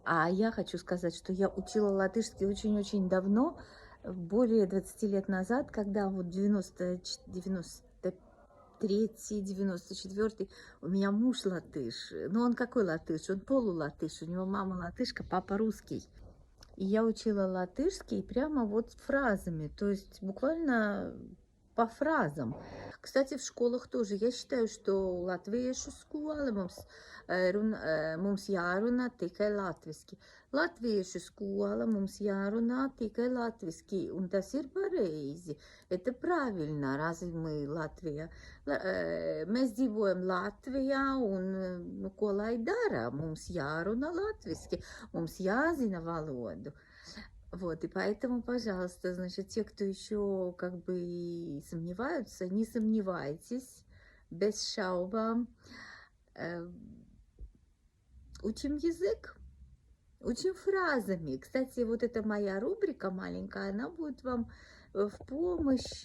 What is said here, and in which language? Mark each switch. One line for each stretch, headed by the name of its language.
Russian: А я хочу сказать, что я учила латышский очень-очень давно, более 20 лет назад, когда вот 93-й, 94-й, у меня муж латыш. Ну, он какой латыш? Он полулатыш. У него мама латышка, папа русский. И я учила латышский прямо вот фразами, то есть буквально по фразам. Кстати, в школах тоже. Я считаю, что
Latvian: латвiešu skola mums jārunā tikai latviski. Latviešu skola mums jārunā tikai latviski. Un tas ir pareizi.
Russian: Это правильно. Разве мы Латвия?
Latvian: Mēs dzīvojam Latvijā un, nu, ko lai dara? Mums jārunā latviski. Mums jāzina valodu.
Russian: Вот, и поэтому, пожалуйста, значит, те, кто еще как бы и сомневаются, не сомневайтесь, без шауба. Учим язык, учим фразами. Кстати, вот эта моя рубрика маленькая, она будет вам в помощь.